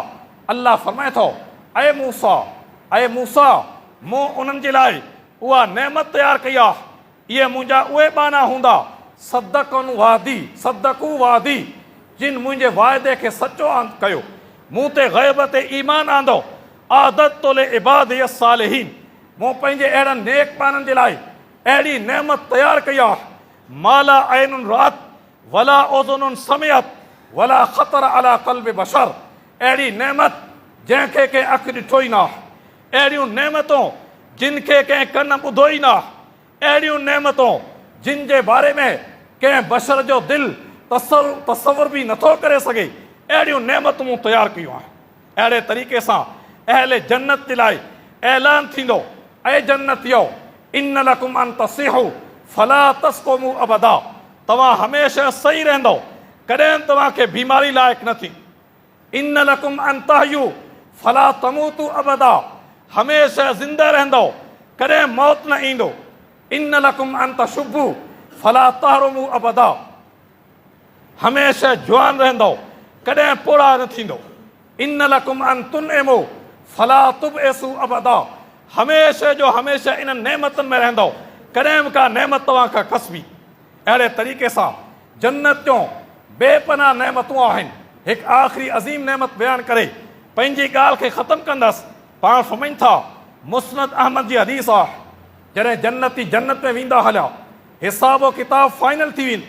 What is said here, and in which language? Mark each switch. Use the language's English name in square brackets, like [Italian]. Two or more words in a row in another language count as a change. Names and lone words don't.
[Sindhi] अल्लाह फरमाए थो, ऐं मूसा मूं उन्हनि जे लाइ उहा नेमत तयारु कई आहे, इहे मुंहिंजा उहे बाना हूंदा, [Arabic] صدقوا وعدي, [Sindhi] जिन मुंहिंजे वाइदे खे सचो कयो, मूं ते ग़ैब ते ईमान आंदो, [Arabic] أعددت لعبادي الصالحين, [Sindhi] मूं पंहिंजे अहिड़नि नेक बाननि जे लाइ अहिड़ी नेमत तयारु कई आहे, [Arabic] ما لا عين رأت ولا أذن سمعت ولا خطر على قلب بشر, [Sindhi] अहिड़ी नेमत जंहिंखे कंहिं अखि ॾिठो ई न, अहिड़ियूं नेमतूं जिन खे कंहिं कन ॿुधो ई न, अहिड़ियूं नेमतूं जिन जे बारे में कंहिं बशर जो दिलि तसव्वुर भी नथो करे सघे अहिड़ियूं नेमतूं मूं तयारु कयूं आहिनि। अहिड़े तरीक़े सां अहले जन्नत जे लाइ ऐलान थींदो, ऐं जन्नतियो [Arabic] إن لكم أن تصحوا فلا تسقموا أبدا, [Sindhi] तव्हां हमेशह सही रहंदो, कॾहिं तव्हांखे बीमारी लाइक़ न थी। [Arabic] إن لكم أن تحيوا فلا تموتوا أبدا, [Sindhi] हमेशह ज़िंदा रहंदो, कॾहिं मौत न ईंदो। [Arabic] إن لكم أن تشبوا فلا تهرموا أبدا, [Sindhi] हमेशह जवान रहंदो, कॾहिं पोड़ा न थींदो। [Arabic] إن لكم أن تنعموا فلا تبأسوا أبدا, [Sindhi] हमेशह जो हमेशह इन नेमतुनि में रहंदो, कॾहिं बि का नेमत तव्हां खां खसबी। अहिड़े तरीक़े सां जन्नत जूं बेपनाह नेमतूं आहिनि। हिकु आख़िरी अज़ीम नेमत बयानु करे पंहिंजी ॻाल्हि खे ख़तमु कंदसि। पाण फरमाइनि था, मुस्नद अहमद जी हदीस आहे, जॾहिं जन्नती जन्नत में वेंदा हलिया, हिसाब किताब फाइनल थी वेंदी।